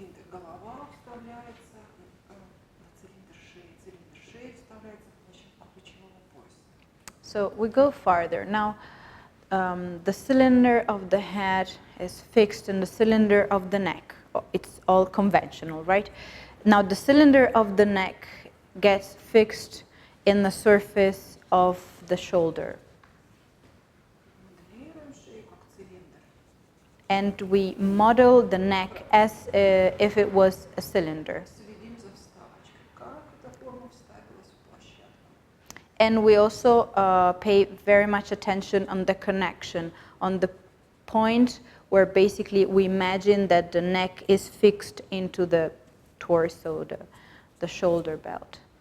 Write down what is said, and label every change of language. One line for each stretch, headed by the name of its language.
Russian: Голова вставляется на цилиндр шеи вставляется в плечевого пояса.
English: So we go farther. Now the cylinder of the head is fixed in the cylinder of the neck. It's all conventional, right? Now the cylinder of the neck gets fixed in the surface of the shoulder.
Russian: Моделируем шею как цилиндр.
English: And we model the neck as if it was a cylinder.
Russian: Следим за вставочкой. Как эта форма вставилась в площадку.
English: And we also pay very much attention on the connection, on the point where basically we imagine that the neck is fixed into the torso, the shoulder belt.